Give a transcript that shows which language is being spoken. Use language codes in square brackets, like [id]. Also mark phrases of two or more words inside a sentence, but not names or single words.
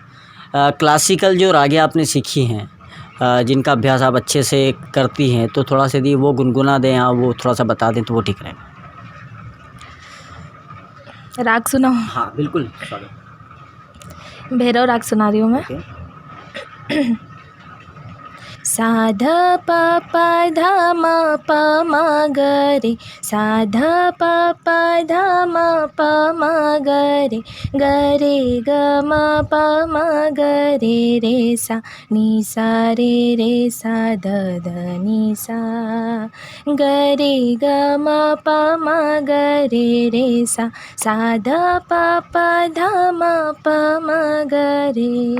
[hi] क्लासिकल जो रागे आपने सीखी हैं, जिनका अभ्यास आप अच्छे से करती हैं, तो थोड़ा सा यदि वो गुनगुना दें या वो थोड़ा सा बता दें तो वो ठीक रहेगा। राग सुनाओ? हाँ बिल्कुल, स्वागत। भैरव राग सुना रही हूँ मैं। ओके। सा ध प प ध म प म ग रे, सा ध प प ध म प म ग रे, ग रे ग म प म ग रे रे सा, नी सा रे सा ध ध नी सा, ग रे ग म प म ग रे सा, सा ध प प ध म प म ग रे,